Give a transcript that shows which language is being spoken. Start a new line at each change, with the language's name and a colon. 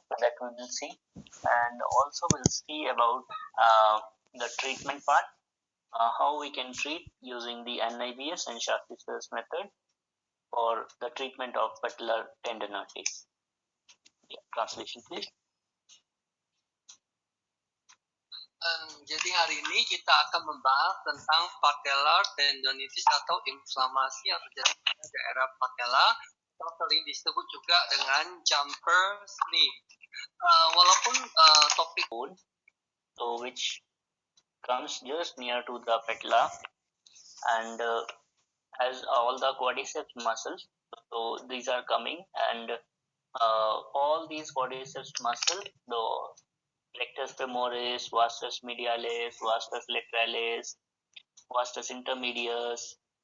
English: So that we will see, and also we'll see about the treatment part, how we can treat using the NIBS and Shaftesbury's method for the treatment of patellar tendonitis. Yeah, translation please.
Indonesian: Jadi hari ini kita akan membahas tentang patellar tendonitis atau inflamasi yang terjadi pada daerah patella atau sering disebut juga dengan jumper's knee. Walaupun topik
English: so which comes just near to the patella and has all the quadriceps muscles. So these are coming, and all these quadriceps muscles, the rectus femoris, vastus medialis, vastus lateralis, vastus intermedius.